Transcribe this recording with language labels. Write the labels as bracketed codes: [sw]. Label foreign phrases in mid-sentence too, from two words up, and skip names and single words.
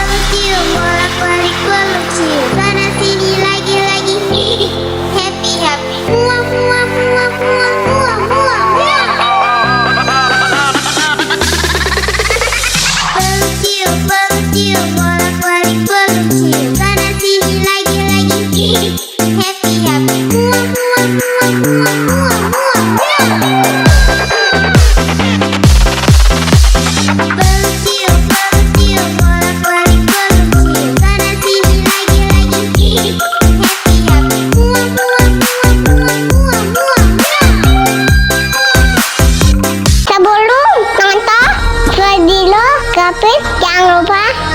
[id] Bercium bolak-balik meluncur sana sini lagi-lagi. [en] Happy happy. Muah muah muah muah muah muah muah. [id] Bercium bercium bolak-balik meluncur sana sini lagi-lagi. [en] Happy happy. Muah muah muah muah muah muah muah. [id] Bercium bercium bolak-balik meluncur sana sini lagi-lagi. [en] Happy happy. Muah muah muah muah muah muah muah. [id] Sebelum nonton video, jangan lupa